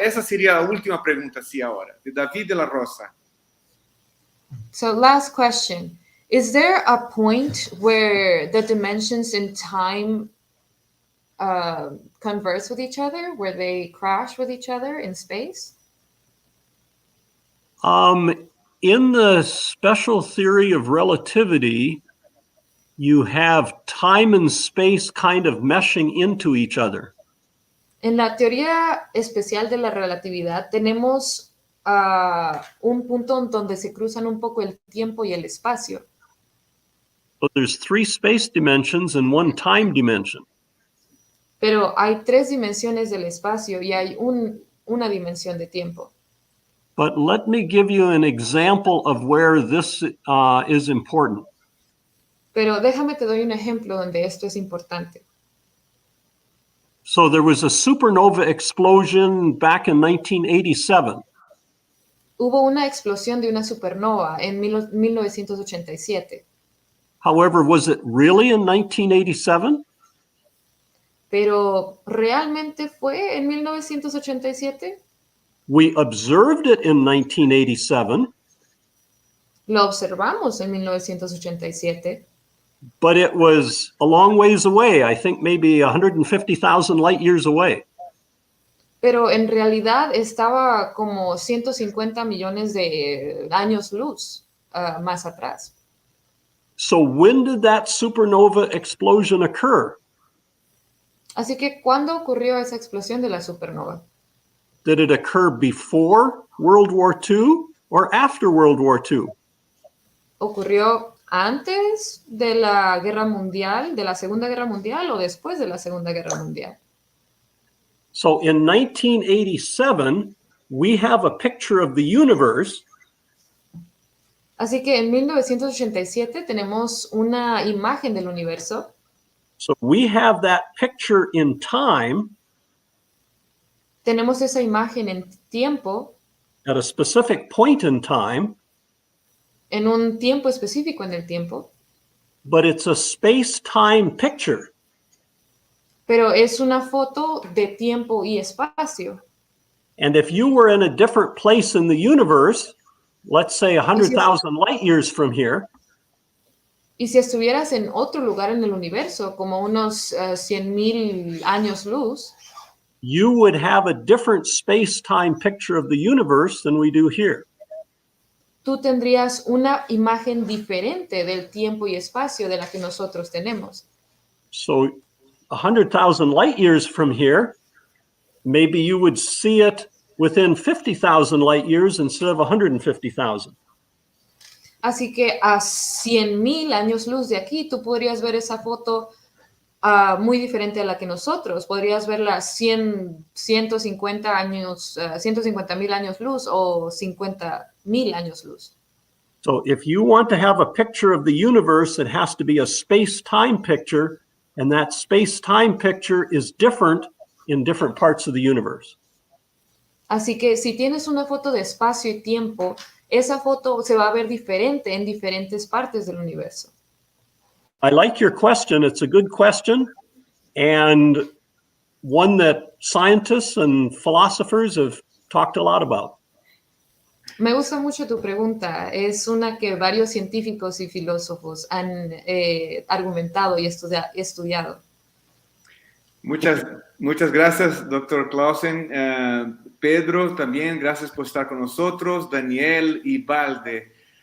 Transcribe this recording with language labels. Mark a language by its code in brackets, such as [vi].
[es] Esa sería la última pregunta, sí, ahora, de David de la Rosa. [en] So, last question. Is there a point where the dimensions in time converse with each other, where they crash with each other in space? In the special theory of relativity, you have time and space kind of meshing into each other. [es] En la teoría especial de la relatividad tenemos un punto donde se cruzan un poco el tiempo y el espacio. [en] So there's 3 space dimensions and 1 time dimension. [es] Pero hay 3 dimensiones del espacio y hay una dimensión de tiempo. [en] But let me give you an example of where this is important. [es] Pero déjame te doy un ejemplo donde esto es importante. [en] So there was a supernova explosion back in 1987. [es] Hubo una explosión de una supernova en 1987. [en] However, was it really in 1987? [es] Pero ¿realmente fue en 1987? [en] We observed it in 1987, [es] Lo observamos en 1987, [en] but it was a long ways away. I think maybe 150,000 light years away. [es] pero en realidad estaba como 150 millones de años luz más atrás. [en] So when did that supernova explosion occur? [es] Así que, ¿cuándo ocurrió esa explosión de la supernova? [en] Did it occur before World War II or after World War II? [es] ¿Ocurrió antes de la Guerra Mundial, de la Segunda Guerra Mundial, o después de la Segunda Guerra Mundial? [en] So in 1987, we have a picture of the universe [es] Así que en 1987 tenemos una imagen del universo. [en] So we have that picture in time [es] Tenemos esa imagen en tiempo, [en] at a specific point in time, [es] en un tiempo específico en el tiempo, [en] but it's a space-time picture. [es] pero es una foto de tiempo y espacio. [en] And if you were in a different place in the universe, let's say 100,000 light years from here, [es] Y si estuvieras en otro lugar en el universo, como unos 100,000 años luz, [en] you would have a different space-time picture of the universe than we do here. [es] tú tendrías una imagen diferente del tiempo y espacio de la que nosotros tenemos. [en] So 100,000 light years from here, maybe you would see it within 50,000 light years instead of 150,000. [es] Así que a 100,000 años luz de aquí, tú podrías ver esa foto muy diferente a la que nosotros. Podrías verla 150 años, 150,000 años luz o 50,000 años luz. [en] So if you want to have a picture of the universe, it has to be a space-time picture, and that space-time picture is different in different parts of the universe. [es] Así que si tienes una foto de espacio y tiempo, esa foto se va a ver diferente en diferentes partes del universo. [en] I like your question. It's a good question, and one that scientists and philosophers have talked a lot about. [es] Me gusta mucho tu pregunta. Es una que varios científicos y filósofos han argumentado y estudiado. Muchas gracias, doctor Clausen. Pedro, también gracias por estar con nosotros. Daniel y Valde.